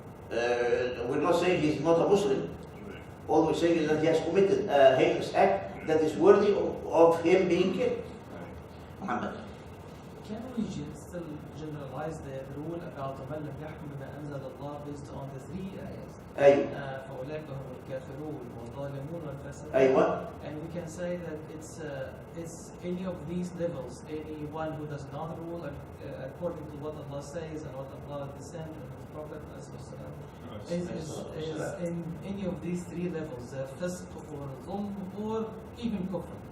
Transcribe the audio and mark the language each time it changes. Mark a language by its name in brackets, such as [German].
[English] We're not saying he's not a Muslim. All we're saying is that he has committed a heinous act that is worthy of him being killed. Muhammad. Can we still generalize the rule about [Arabic] ومن لم يحكم بما أنزل الله [English] based on the three ayahs? [Arabic] أيوة. فأولئك هم الكافرون والظالمون والفاسقون. أيوة. [English] And we can say that it's any of these levels, anyone who does not rule according to what Allah says and what Allah descends on His Prophet. is in any of these three levels, fisq or zulm or even kufr?